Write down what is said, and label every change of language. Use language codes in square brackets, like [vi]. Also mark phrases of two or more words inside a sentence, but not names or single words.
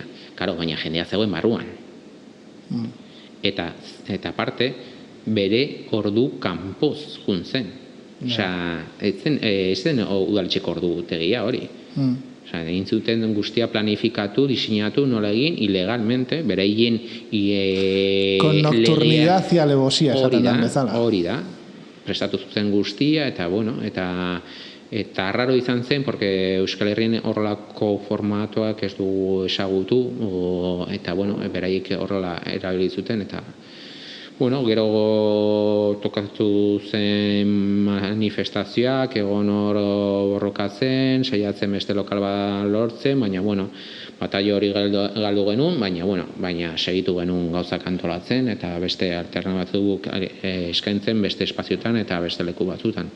[eu] Karo, baina jendea zegoen barruan. Eta aparte, bere ordu kanpoz juntzen. Ez zen udaletxeko ordu tegia hori. Egin zuten guztia planifikatu, diseinatu, nola egin, ilegalmente, beraien [es] con nocturnidad y alevosía, [eu] esaten den bezala. Hori da, prestatu zuten guztia, eta bueno, eta arraro izan zen, porque Euskal Herrien horrelako formatuak ez du ezagutu, eta bueno, beraiek horrela erabili zuten, eta bueno, gero tokatu zen manifestazioak, egon hor borrokatzen, saiatzen beste lokal bat lortzen, baina bueno, bataio hori galdu genuen, baina segitu genuen gauzak antolatzen, eta beste alternabatzuk eskaintzen beste espazioetan eta beste leku batzutan.